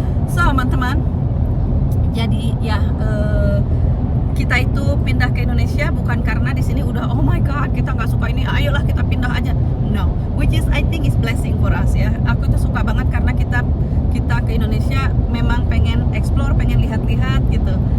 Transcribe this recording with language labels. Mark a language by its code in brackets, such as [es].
[id] So teman-teman, jadi ya kita itu pindah ke Indonesia bukan karena di sini udah [en] oh my god [id] kita nggak suka ini, ayolah kita pindah aja. [en] No, which is I think is blessing for us ya. [id] Aku itu suka banget karena kita ke Indonesia memang pengen explore, pengen lihat-lihat gitu.